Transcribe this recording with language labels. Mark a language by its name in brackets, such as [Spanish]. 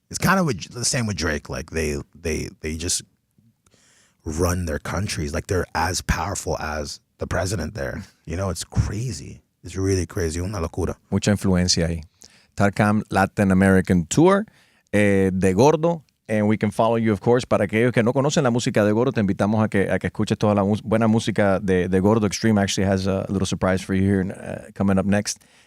[English] It's kind of the same with Drake. Like they just run their countries. Like they're as powerful as the president there. You know, it's crazy. It's really crazy. [Spanish] Una locura. Mucha influencia ahí. TARAKA Latin American Tour de Gordo. [English] And we can follow you, of course. [Spanish] Para aquellos que no conocen la música de Gordo, te invitamos a que escuches toda la buena música de Gordo. [English] Extreme actually has a little surprise for you here coming up next.